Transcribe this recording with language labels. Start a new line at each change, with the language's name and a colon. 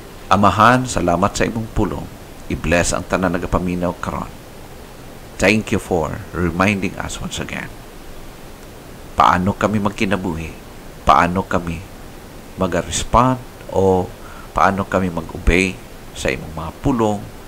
Cebuano: Amahan, salamat sa imong pulong. I-bless ang tanan nagapaminaw karon.
English: Thank you for reminding us once again.
Filipino: Paano kami magkinabuhi? Paano kami mag-respond o paano kami mag-obey sa imong mga pulong?